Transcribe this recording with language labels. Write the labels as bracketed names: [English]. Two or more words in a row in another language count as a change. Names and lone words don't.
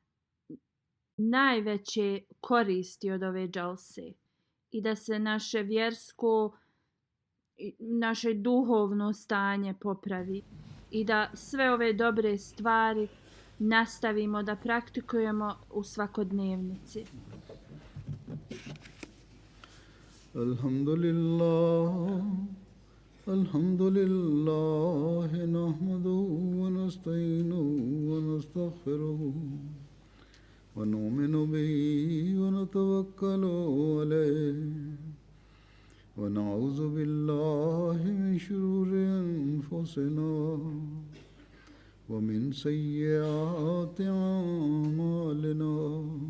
[Bosnian] najveće koristi od ove džalse i da se naše vjersko, naše duhovno stanje popravi i da sve ove dobre stvari nastavimo da praktikujemo u svakodnevnici. [Arabic] الحمد لله نحمده ونستعينه ونستغفره ونؤمن به ونتوكل عليه ونعوذ بالله من شرور أنفسنا ومن سيئات أعمالنا.